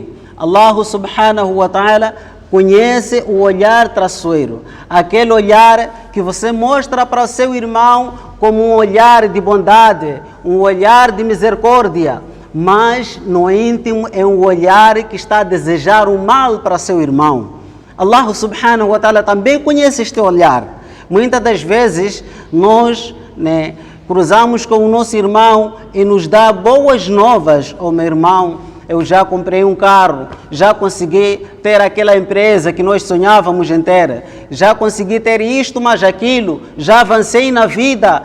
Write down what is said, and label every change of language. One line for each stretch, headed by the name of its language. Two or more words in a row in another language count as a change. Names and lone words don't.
Arabic: الله سبحانه وتعالى
Portuguese: conhece o olhar traiçoeiro. Aquele olhar que você mostra para o seu irmão como um olhar de bondade, um olhar de misericórdia, mas no íntimo é um olhar que está a desejar o mal para seu irmão.
Arabic: الله سبحانه وتعالى
Portuguese: também conhece este olhar. Muitas das vezes nós cruzamos com o nosso irmão e nos dá boas novas. Oh, meu irmão, eu já comprei um carro, já consegui ter aquela empresa que nós sonhávamos em ter, já consegui ter isto, mas aquilo, já avancei na vida.